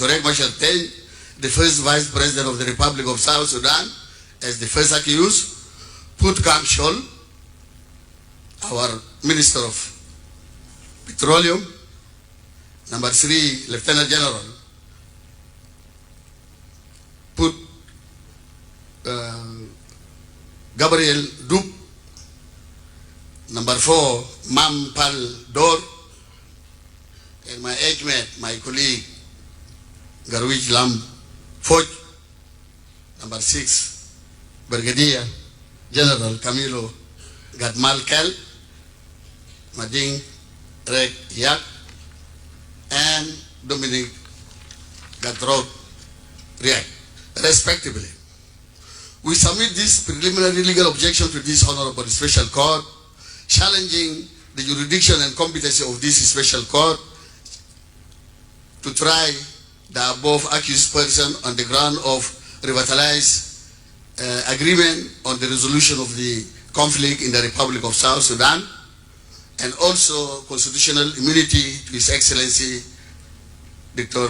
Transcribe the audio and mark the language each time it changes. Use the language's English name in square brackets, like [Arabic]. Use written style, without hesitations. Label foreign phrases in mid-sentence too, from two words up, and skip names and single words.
[English] Riek Machar Teny, the first Vice President of the Republic of South Sudan, as the first accused, put counsel, our Minister of Petroleum, number 3, Lieutenant General, put Gabriel Dup, Number 4, Mam Pal Dor. And my age mate, my colleague, Garwij Lam Foj. Number 6, Brigadier General Camilo Gadmal Kel, Mading Riek Yak, and Dominic Gatrog Riek, respectively. We submit this preliminary legal objection to this Honorable Special Court, challenging the jurisdiction and competency of this Special Court to try the above accused person on the ground of revitalized agreement on the resolution of the conflict in the Republic of South Sudan, and also constitutional immunity to His Excellency Dr.